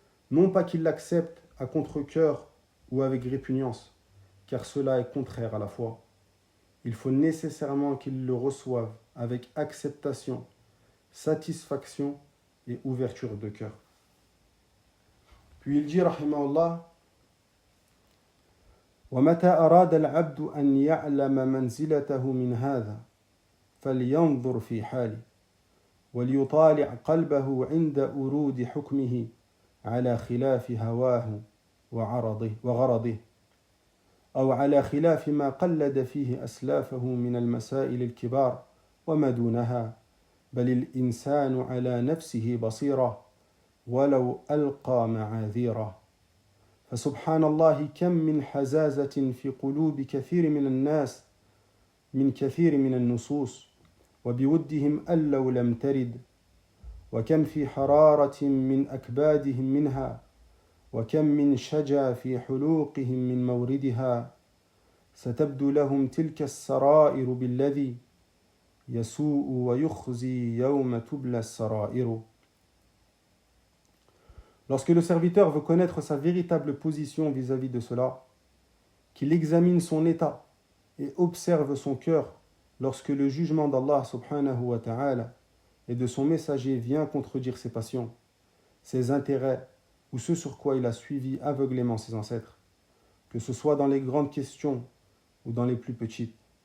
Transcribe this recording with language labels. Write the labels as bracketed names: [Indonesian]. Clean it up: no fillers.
[French] Non pas qu'ils l'acceptent à contre-cœur ou avec répugnance, car cela est contraire à la foi. Il faut nécessairement qu'ils le reçoivent avec acceptation, satisfaction et ouverture de cœur. Puis il dit, [Arabic] rahimahullah, ومتى أراد العبد أن يعلم منزلته من هذا فلينظر في حاله وليطالع قلبه عند أرود حكمه على خلاف هواه وغرضه أو على خلاف ما قلد فيه أسلافه من المسائل الكبار وما دونها بل الإنسان على نفسه بصيرة ولو ألقى معاذيره فسبحان الله كم من حزازة في قلوب كثير من الناس من كثير من النصوص وبودهم أن لو لم ترد وكم في حرارة من أكبادهم منها وكم من شجا في حلوقهم من موردها ستبدو لهم تلك السرائر بالذي يسوء ويخزي يوم تبلى السرائر. [French] Lorsque le serviteur veut connaître sa véritable position vis-à-vis de cela, qu'il examine son état et observe son cœur lorsque le jugement d'Allah subhanahu wa ta'ala et de son messager vient contredire ses passions, ses intérêts ou ce sur quoi il a suivi aveuglément ses ancêtres, que ce soit dans les grandes questions ou dans les plus petites.